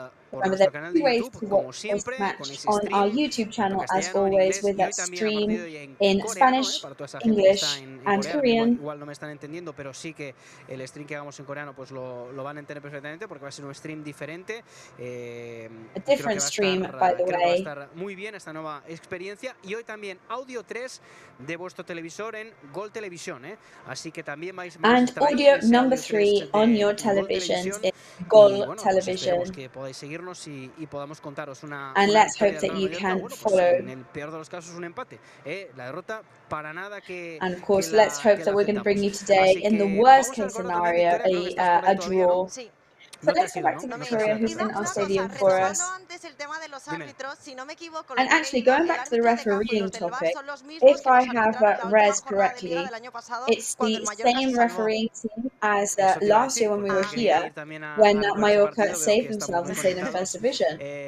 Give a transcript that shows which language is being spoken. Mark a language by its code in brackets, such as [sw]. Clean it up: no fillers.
[en] Remember, there are two ways to watch this match on our YouTube channel, as always, with a stream in Spanish, English, and Korean. [es] Igual no me están entendiendo, pero sí que el stream que hagamos en coreano, pues lo van a entender perfectamente, porque va a ser un stream diferente. [en] A different stream, by the way. [es] Va a estar muy bien esta nueva experiencia, y hoy también audio 3 de vuestro televisor en Gol Televisión, así que también vais a [en] and audio number 3 on your televisions in Gol Television. [es] Que podáis seguirnos y podamos contaros una [en] and let's hope that you can follow. [es] En el peor de los casos, un empate, la derrota para nada que. [en] And of course, let's hope that we're going to bring you today, in the worst case scenario, a draw. So let's go back to Victoria, who's in our stadium for us. And actually, going back to the refereeing topic, if I have read correctly, it's the same refereeing team as last year when we were here, when Mallorca saved themselves and stayed in First Division.